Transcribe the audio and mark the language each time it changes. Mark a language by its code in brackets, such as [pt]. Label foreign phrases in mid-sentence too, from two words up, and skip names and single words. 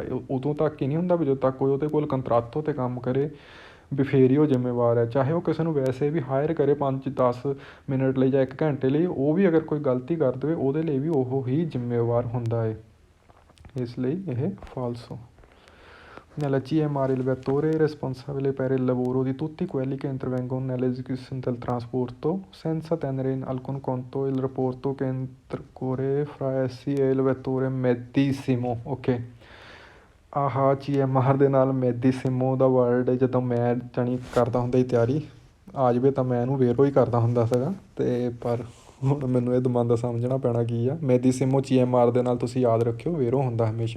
[pa] ਉਦੋਂ ਤੱਕ ਹੀ ਨਹੀਂ ਹੁੰਦਾ ਵੀ ਜਦੋਂ ਤੱਕ ਕੋਈ ਉਹਦੇ ਕੋਲ ਕੰਟਰਾਟੋ 'ਤੇ ਕੰਮ ਕਰੇ ਵੀ ਫੇਰ ਹੀ ਉਹ ਜ਼ਿੰਮੇਵਾਰ ਹੈ। ਚਾਹੇ ਉਹ ਕਿਸੇ ਨੂੰ ਵੈਸੇ ਵੀ ਹਾਇਰ ਕਰੇ 5-10 ਮਿੰਟ ਲਈ ਜਾਂ 1 ਘੰਟੇ ਲਈ, ਉਹ ਵੀ ਅਗਰ ਕੋਈ ਗਲਤੀ ਕਰ ਦੇਵੇ ਉਹਦੇ ਲਈ ਵੀ ਉਹ ਹੀ ਜ਼ਿੰਮੇਵਾਰ ਹੁੰਦਾ ਹੈ। ਇਸ ਲਈ ਇਹ ਫਾਲਸੋ। [it] Nella CMR il vettore è responsabile per il lavoro di tutti quelli che intervengono nell'esecuzione del trasporto senza tenere in alcun conto il rapporto che intercorre fra essi e il vettore medesimo। [pa] ok, ਆਹ CMR ਦੇ ਨਾਲ ਮੈਡੀਸਿਮੋ ਦਾ ਵਰਡ ਜਦੋਂ ਮੈਂ ਜਾਣੀ ਕਰਦਾ ਹੁੰਦਾ ਸੀ ਤਿਆਰੀ, ਆ ਜਾਵੇ ਤਾਂ ਮੈਂ ਇਹਨੂੰ ਵੇਰੋ ਹੀ ਕਰਦਾ ਹੁੰਦਾ ਸੀਗਾ, ਅਤੇ ਪਰ ਹੁਣ ਮੈਨੂੰ ਇਹ ਦਮਾਂਦਾ ਸਮਝਣਾ ਪੈਣਾ ਕੀ ਆ। ਮੈਡੀਸਿਮੋ CMR ਦੇ ਨਾਲ ਤੁਸੀਂ ਯਾਦ ਰੱਖਿਓ ਵੇਰੋ ਹੁੰਦਾ ਹਮੇਸ਼ਾ।